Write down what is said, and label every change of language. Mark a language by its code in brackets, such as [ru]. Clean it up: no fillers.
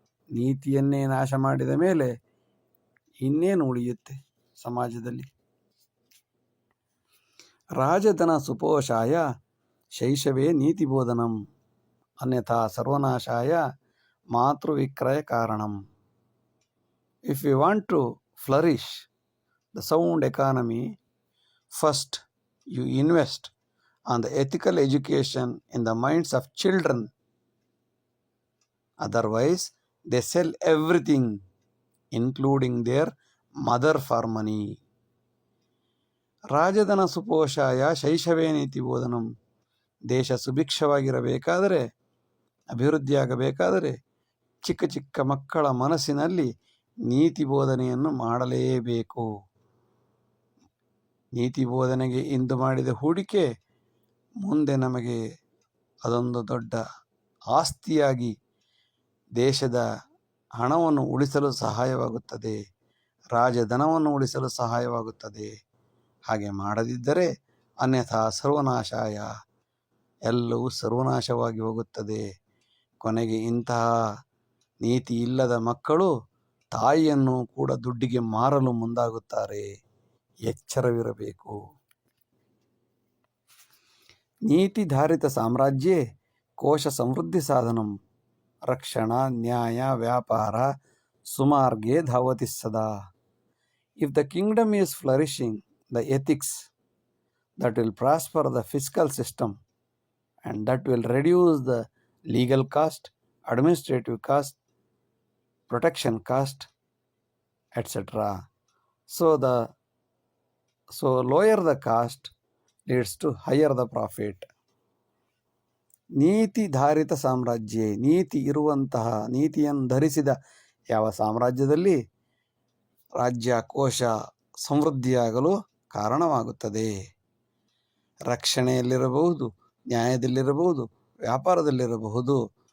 [kn] ನೀತಿಯನ್ನೇ ನಾಶ ಮಾಡಿದ ಮೇಲೆ ಇನ್ನೇನು ಉಳಿಯುತ್ತೆ ಸಮಾಜದಲ್ಲಿ? [sa] ರಾಜಧನ ಸುಪೋಷಾಯ ಶೈಶವೇ ನೀತಿಬೋಧನಂ ಅನ್ಯಥಾ ಸರ್ವನಾಶಾಯ ಮಾತೃವಿಕ್ರಯ ಕಾರಣಂ. [en] If we want to flourish the sound economy, first you invest on the ethical education in the minds of children. Otherwise, they sell everything, including their mother, for money. [sa] ರಾಜಧನ ಸುಪೋಷಾಯ ಶೈಶವೇ ನೀತಿ ಬೋಧನಂ. [kn] ದೇಶ ಸುಭಿಕ್ಷವಾಗಿರಬೇಕಾದರೆ, ಅಭಿವೃದ್ಧಿಯಾಗಬೇಕಾದರೆ ಚಿಕ್ಕ ಚಿಕ್ಕ ಮಕ್ಕಳ ಮನಸ್ಸಿನಲ್ಲಿ ನೀತಿ ಬೋಧನೆಯನ್ನು ಮಾಡಲೇಬೇಕು. ನೀತಿ ಬೋಧನೆಗೆ ಇಂದು ಮಾಡಿದ ಹೂಡಿಕೆ ಮುಂದೆ ನಮಗೆ ಅದೊಂದು ದೊಡ್ಡ ಆಸ್ತಿಯಾಗಿ ದೇಶದ ಹಣವನ್ನು ಉಳಿಸಲು ಸಹಾಯವಾಗುತ್ತದೆ, ರಾಜಧನವನ್ನು ಉಳಿಸಲು ಸಹಾಯವಾಗುತ್ತದೆ. ಹಾಗೆ ಮಾಡದಿದ್ದರೆ [sa] ಅನ್ಯಥಾ ಸರ್ವನಾಶಾಯ, [kn] ಎಲ್ಲವೂ ಸರ್ವನಾಶವಾಗಿ ಹೋಗುತ್ತದೆ. ಕೊನೆಗೆ ಇಂತಹ ನೀತಿ ಇಲ್ಲದ ಮಕ್ಕಳು ತಾಯಿಯನ್ನು ಕೂಡ ದುಡ್ಡಿಗೆ ಮಾರಲು ಮುಂದಾಗುತ್ತಾರೆ. ಎಚ್ಚರವಿರಬೇಕು. [sa] ನೀತಿಧಾರಿತ ಸಾಮ್ರಾಜ್ಯೇ ಕೋಶ ಸಮೃದ್ಧಿ ಸಾಧನಂ ರಕ್ಷಣಾ ನ್ಯಾಯ ವ್ಯಾಪಾರ ಸುಮಾರ್ಗೆ ಧಾವತಿ ಸದಾ. [en] If the kingdom is flourishing, the ethics that will prosper the fiscal system and that will reduce the legal cost, administrative cost, protection cost, etc. So lower the cost leads to higher the profit. [sa] ನೀತಿಧಾರಿತ ಸಾಮ್ರಾಜ್ಯ, [kn] ನೀತಿ ಇರುವಂತಹ, ನೀತಿಯನ್ನು ಧರಿಸಿದ ಯಾವ ಸಾಮ್ರಾಜ್ಯದಲ್ಲಿ ರಾಜ್ಯ ಕೋಶ ಸಮೃದ್ಧಿಯಾಗಲು ಕಾರಣವಾಗುತ್ತದೆ. ರಕ್ಷಣೆಯಲ್ಲಿರಬಹುದು, ನ್ಯಾಯದಲ್ಲಿರಬಹುದು, ವ್ಯಾಪಾರದಲ್ಲಿರಬಹುದು.